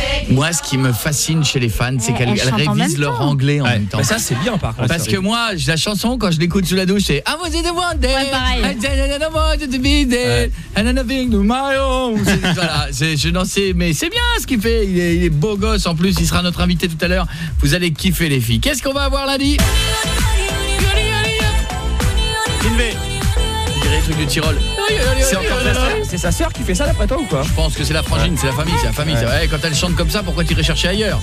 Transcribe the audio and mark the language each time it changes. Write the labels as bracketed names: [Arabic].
[French] Moi, ce qui me fascine chez les fans, c'est qu'elles révisent leur anglais en même temps. Ça, c'est bien, par contre. Parce que moi, la chanson, quand je l'écoute sous la douche, c'est « [English] I was in the one day, [French] ouais, [English] I don't want to be there, and I'm nothing to my own ». [French] Voilà, je n'en sais, mais c'est bien ce qu'il fait. Il est beau gosse, en plus, il sera notre invité tout à l'heure. Vous allez kiffer, les filles. Qu'est-ce qu'on va avoir lundi? Du Tyrol. C'est sa sœur qui fait ça d'après toi ou quoi? Je pense que c'est la frangine, c'est la famille, Ouais. Ouais, quand elle chante comme ça, pourquoi t'irais chercher ailleurs?